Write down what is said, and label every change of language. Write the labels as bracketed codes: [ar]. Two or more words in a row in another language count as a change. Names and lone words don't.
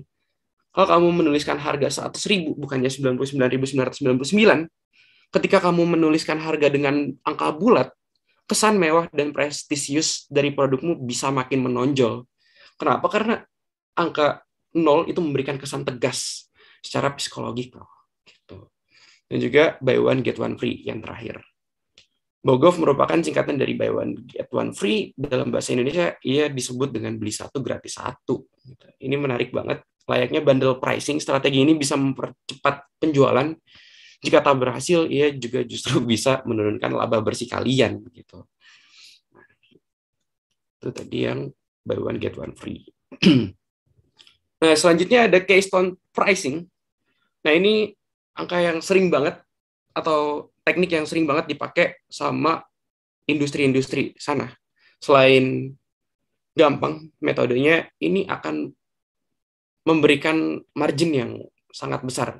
[id] Kalau kamu menuliskan harga 100.000, bukannya 99.999, ketika kamu menuliskan harga dengan angka bulat, kesan mewah dan prestisius dari produkmu bisa makin menonjol. Kenapa? Karena angka 0 itu memberikan kesan tegas secara psikologikal. Gitu. Dan juga [en] buy one get one free [id] yang terakhir. BOGOV merupakan singkatan dari [en] buy one get one free. [id] Dalam bahasa Indonesia, ia disebut dengan beli satu gratis satu. Ini menarik banget. Layaknya [en] bundle pricing, [id] strategi ini bisa mempercepat penjualan. Jika tak berhasil, ia juga justru bisa menurunkan laba bersih kalian. Gitu. Itu tadi yang [en] buy one get one free. [id] Nah, selanjutnya ada [en] keystone pricing. [id] Nah, ini angka yang sering banget atau teknik yang sering banget dipakai sama industri-industri sana. Selain gampang metodenya, ini akan memberikan margin yang sangat besar.